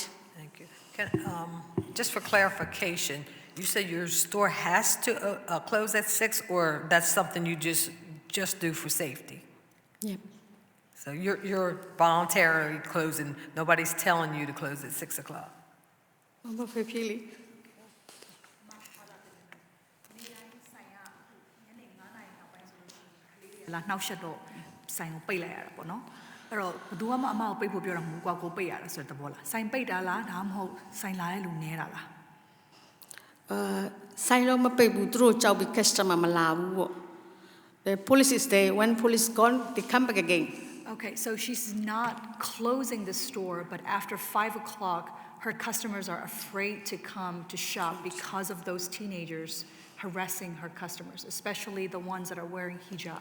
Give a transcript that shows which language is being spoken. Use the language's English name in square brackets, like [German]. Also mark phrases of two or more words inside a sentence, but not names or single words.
[English] Thank you. Just for clarification, you said your store has to close at 6, or that's something you just do for safety? Yep. So you're voluntarily closing, nobody's telling you to close at 6 o'clock? [Burmese] La နှောက်ရှက်တော့ဆိုင်ကိုပိတ်လိုက်ရတာပေါ့နော်အဲ့တော့ဘယ်သူမှအမကိုပိတ်ဖို့ပြောတာမဟုတ်ကွာကိုပိတ်ရတာဆိုတဲ့သဘောလားဆိုင်ပိတ်တာလားဒါမှမဟုတ်ဆိုင်လာတဲ့လူနည်းတာလား ဆိုင်တော့မပိတ်ဘူးသူတို့ကြောက်ပြီး customer မလာဘူးပေါ့ [English] The police is there. When police gone, they come back again. Okay, so she's not closing the store, but after 5 o'clock, her customers are afraid to come to shop because of those teenagers harassing her customers, especially the ones that are wearing hijab.